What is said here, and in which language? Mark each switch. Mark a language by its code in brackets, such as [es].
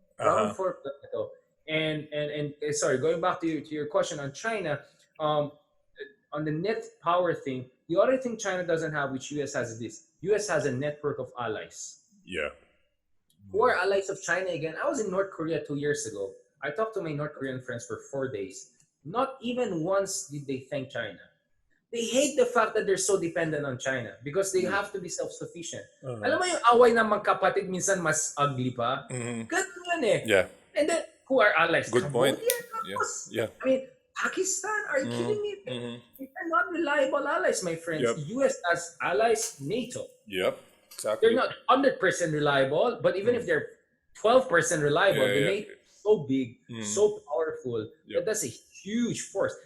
[en] Round 4 [tl] pa lang ito. [en] And sorry, going back to your question on China, on the net power thing, the other thing China doesn't have, which US has, is this: US has a network of allies. Who are allies of China again? I was in North Korea 2 years ago. I talked to my North Korean friends for 4 days. Not even once did they thank China. They hate the fact that they're so dependent on China because they have to be self-sufficient. [tl] Alam mo yung away ng magkapatid minsan mas ugly pa? Ganun yan eh. [en] And then, who are allies? Good point. I mean, Pakistan, are you kidding me? They're not reliable allies, my friends. US has allies, NATO. Exactly. They're not 100% reliable, but even if they're 12% reliable, the NATO is so big, so powerful, that that's a huge force.